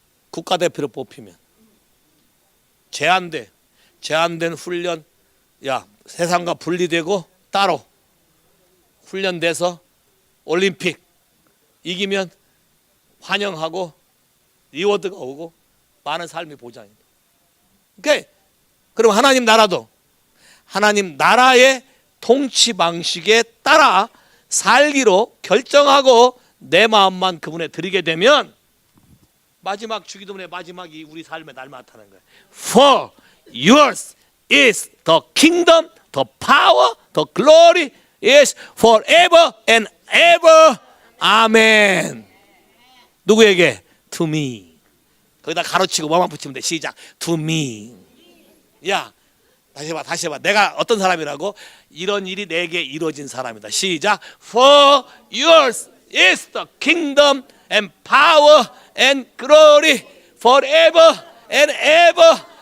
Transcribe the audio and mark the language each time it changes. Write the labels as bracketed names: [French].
[Korean] 국가대표로 뽑히면 제한된 훈련, 야 세상과 분리되고 따로 훈련돼서 올림픽 이기면 환영하고 리워드가 오고 많은 삶이 보장입니다. 오케이. 그럼 하나님 나라도 하나님 나라의 통치 방식에 따라 살기로 결정하고 내 마음만 그분에 드리게 되면 마지막 주기도문의 마지막이 우리 삶의 날 나타나는 거예요. [English] For yours is the kingdom, the power, the glory is forever and ever. [Korean] 아멘. 누구에게? [English] To me. [Korean] 거기다 가로치고 뭐만 붙이면 돼. 시작. [English] To me. [Korean] 야, 다시 해봐. 내가 어떤 사람이라고? 이런 일이 내게 이루어진 사람이다. 시작. [English] For yours is the kingdom and power and glory forever and ever.